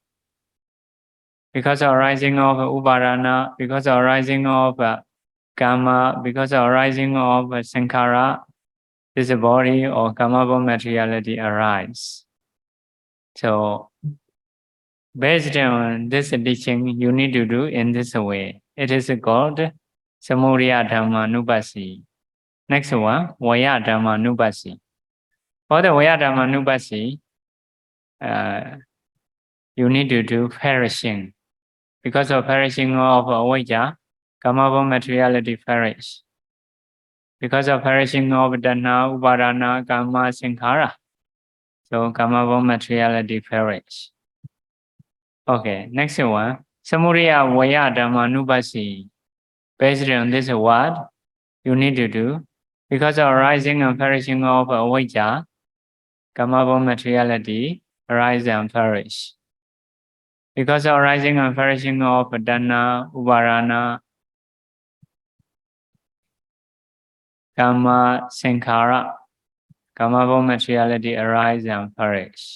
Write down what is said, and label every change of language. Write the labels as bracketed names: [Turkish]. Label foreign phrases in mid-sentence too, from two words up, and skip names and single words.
[English] Because arising of upadana, because arising of karma, because arising of sankhara, this body or karma born materiality arise. So based on this teaching, you need to do in this way. [Pali] It is called samudaya dhammanupassi. [English] Next one, [Pali] vaya dhammanupassi. [English] For the [Pali] vaya dhammanupassi, [English] you need to do perishing. Because of perishing of avijja, karma born materiality perish. Because of perishing of tanha, upadana, karma, sankhara, so karma born materiality perish. Okay, next one. [Pali] Samudaya vaya dhammanupassi. [English] Based on this word, you need to do. Because of arising and perishing of avijja, karma born materiality arise and perish. Because of arising and perishing of tanha, upadana, karma, sankhara, karma born materiality arise and perish.